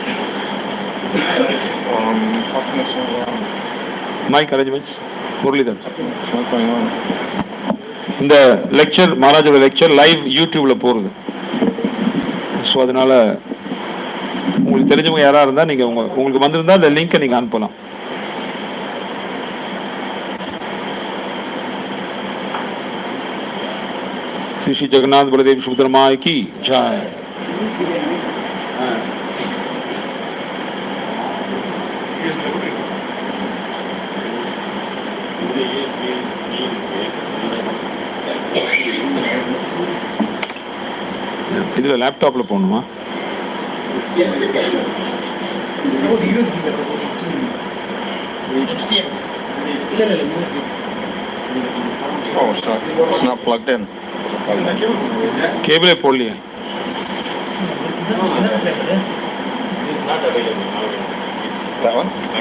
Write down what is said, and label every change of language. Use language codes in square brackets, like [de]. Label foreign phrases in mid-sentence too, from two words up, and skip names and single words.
[en] Mic arrangements Muralidhar. [ta] இந்த லெக்சர் மகாராஜோட லெக்சர் லைவ் யூடியூப்ல போகிறது. ஸோ அதனால உங்களுக்கு தெரிஞ்சவங்க யாராக இருந்தால் நீங்கள் உங்களுக்கு வந்திருந்தால் அந்த லிங்கை நீங்கள் அனுப்பலாம். [hi] श्री श्री जगन्नाथ बलदेव सुभद्रा माई की जय. [ta] இதுல லேப்டாப்ல போகணுமா? [en] Oh, it's not plugged in. [ta] கேபிளே போடலையே. [en] That one?